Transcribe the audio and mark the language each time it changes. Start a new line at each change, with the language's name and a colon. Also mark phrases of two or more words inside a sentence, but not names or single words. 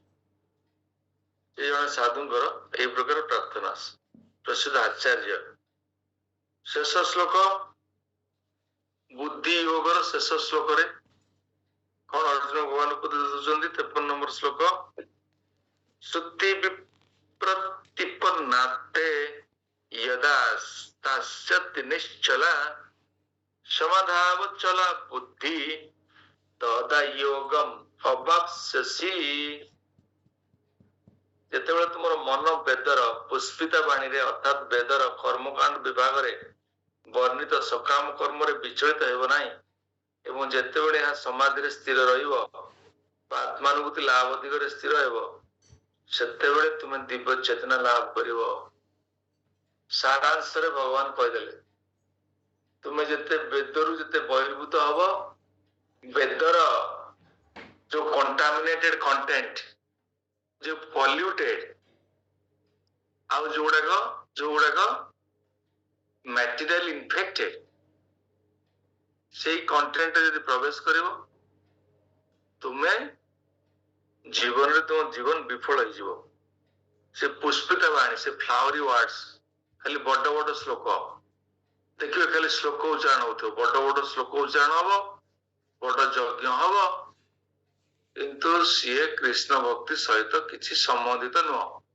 Odia: ଏ ଜଣେ ସାଧୁଙ୍କର ଏହି ପ୍ରକାର ପ୍ରାର୍ଥନା ପ୍ରସିଦ୍ଧ ଆଚାର୍ଯ୍ୟ। ଶେଷ ଶ୍ଲୋକ ବୁଦ୍ଧି ଯୋଗର ଶେଷ ଶ୍ଲୋକରେ କଣ ଅର୍ଜୁନ ଭଗବାନ ଉପଦେଶ ଦଉଛନ୍ତି?
Sanskrit: 53
Odia: ନମ୍ବର ଶ୍ଲୋକ
Sanskrit: ସୁକ୍ତି ବିପ୍ରତିପନ୍ନାତେ यदा स्तास्यति निश्चला समाधावचला बुद्धि तदा योगम अवाप्स्यसि।
Odia: ଯେତେବେଳେ ତୁମର ମନ ବେଦର ପୁଷ୍ପିତା ବାଣୀରେ ଅର୍ଥାତ ବେଦର କର୍ମକାଣ୍ଡ ବିଭାଗରେ ବର୍ଣ୍ଣିତ ସକାମ କର୍ମରେ ବିଚଳିତ ହେବ ନାହିଁ ଏବଂ ଯେତେବେଳେ ଏହା ସମାଧିରେ ସ୍ଥିର ରହିବ ବା ଆତ୍ମାନୁଭୂତି ଲାଭ ଦିଗରେ ସ୍ଥିର ହେବ ସେତେବେଳେ ତୁମେ ଦିବ୍ୟ ଚେତନା ଲାଭ କରିବ। ସାରାଂଶରେ ଭଗବାନ କହିଦେଲେ ତୁମେ ଯେତେ ବେଦରୁ ଯେତେ ବହିର୍ଭୂତ ହବ ବେଦର ଯୋଉ
English: contaminated content जो पॉल्यूटेड आउ जो गुड़ाक मटेरियल इन्फेक्टेड
Odia: ସେଇ କଣ୍ଟେଣ୍ଟ ଯଦି ପ୍ରବେଶ କରିବ ତୁମେ ଜୀବନରେ ତୁମ ଜୀବନ ବିଫଳ ହେଇଯିବ। ସେ ପୁଷ୍ପିତା ବାଣୀ, ସେ
English: flowery words,
Odia: ଖାଲି ବଡ ବଡ ଶ୍ଲୋକ ଦେଖିବେ, ଖାଲି ଶ୍ଲୋକ ଉଚ୍ଚାରଣ ହଉଥିବ, ବଡ ବଡ ଶ୍ଲୋକ ଉଚ୍ଚାରଣ ହବ, ବଡ ଯଜ୍ଞ ହବ, କିନ୍ତୁ ସିଏ କୃଷ୍ଣ ଭକ୍ତି ସହିତ କିଛି ସମ୍ବନ୍ଧିତ ନୁହଁ।